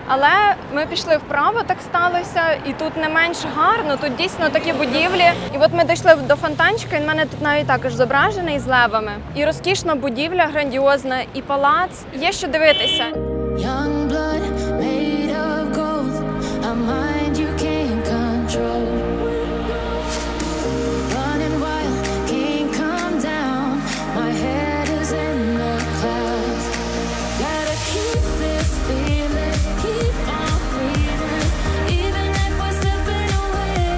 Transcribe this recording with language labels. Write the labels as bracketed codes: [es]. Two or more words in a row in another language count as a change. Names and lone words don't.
[uk] Але ми пішли вправо, так сталося, і тут не менш гарно, тут дійсно такі будівлі. І от ми дійшли до фонтанчика, і в мене тут навіть також зображений з левами. І розкішна будівля, грандіозна, і палац. Є що дивитися. [en] Young blood made of gold, a mind you can't control. Running wild, can't come down. My head is in the clouds. Gotta keep this feeling, keep on breathing, even if we're slipping away.